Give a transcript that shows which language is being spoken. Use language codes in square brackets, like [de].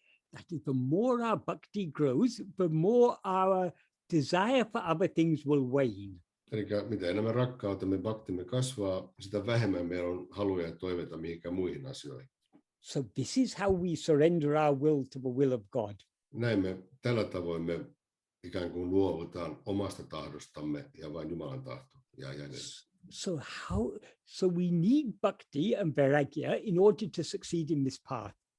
[en] That is, the more our bhakti grows, the more our desire for other things will wane. [fi] Eli mitä enemmän rakkautemme, bhaktimme kasvaa, sitä vähemmän meillä on haluja ja toiveita mihinkään muihin asioihin. [en] So this is how we surrender our will to the will of God. [fi] Tällä tavoin me ikään kuin luovutaan omasta tahdostamme ja vain Jumalan tahto jää jäljelle. [en] So we need bhakti and vairagya in order to succeed in this path.